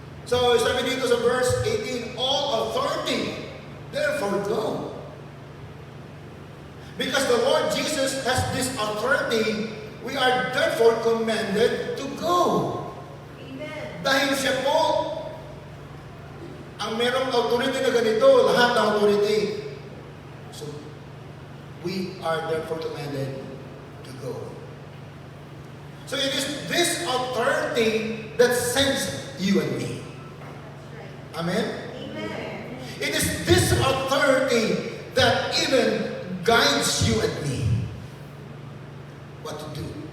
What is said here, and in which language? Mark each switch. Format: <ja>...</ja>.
<en>So,</en> <tl>sabi dito sa</tl> <en>verse 18, all authority, therefore go. Because the Lord Jesus has this authority, we are therefore commanded to go. Amen.</en> <tl>Dahil siya po ang merong authority na ganito, lahat ng authority.</tl> <en>So, we are therefore commanded to go. So it is this authority that sends you and me. Amen? Amen. It is this authority that even guides you and me what to do.</en>